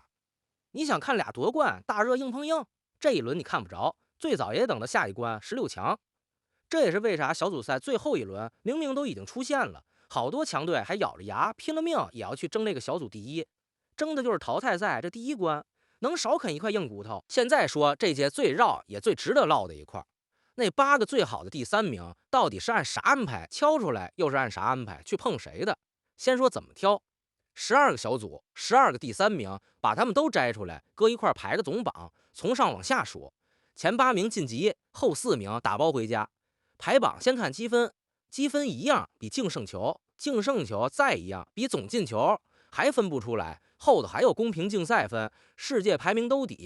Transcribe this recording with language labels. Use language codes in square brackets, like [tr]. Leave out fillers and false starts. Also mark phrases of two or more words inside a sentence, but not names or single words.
[zh] 你想看倆奪冠大熱硬碰硬，這一輪你看不着，最早也得等到下一關16強。這也是為啥小組賽最後一輪明明都已經出現了，好多強隊還咬着牙拼了命也要去爭那個小組第1，爭的就是淘汰賽這第一關，能少啃一塊硬骨頭。現在說這屆最繞也最值得唠的一塊，那8個最好的第3名到底是按啥安排敲出來，又是按啥安排去碰誰的？先說怎麼挑，12個小組，12個第3名，把他們都摘出來，搁一塊排個總榜，從上往下數，前8名晉級，後4名打包回家。排榜先看積分，積分一樣比净勝球，净勝球再一樣比總进球，還分不出來，後頭還有公平競賽分，世界排名都底。